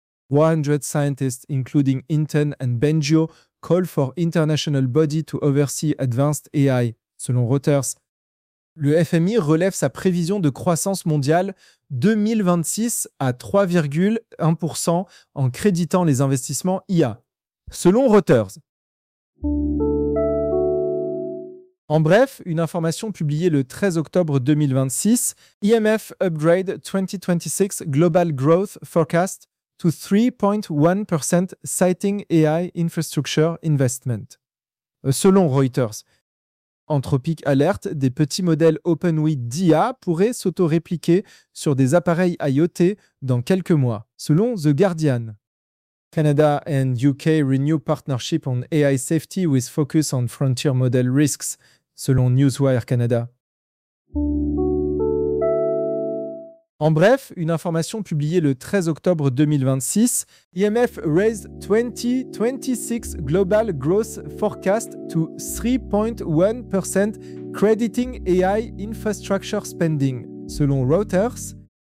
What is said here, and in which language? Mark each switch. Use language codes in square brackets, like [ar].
[en] 100 scientists, including Hinton and Bengio, call for international body to oversee advanced AI, [fr] selon Reuters. Le FMI relève sa prévision de croissance mondiale 2026 à 3,1% en créditant les investissements IA, selon Reuters. En bref, une information publiée le 13 octobre 2026, [en] IMF upgrade 2026 global growth forecast to 3.1% citing AI infrastructure investment. [fr] Selon Reuters, Anthropic alerte, des petits modèles OpenWeight d'IA pourraient s'auto-répliquer sur des appareils IoT dans quelques mois, selon The Guardian. [en] Canada and UK renew partnership on AI safety with focus on frontier model risks, [fr] selon Newswire Canada. En bref, une information publiée le 13 octobre 2026, [en] IMF raised 2026 global growth forecast to 3.1% crediting AI infrastructure spending, [fr] selon Reuters.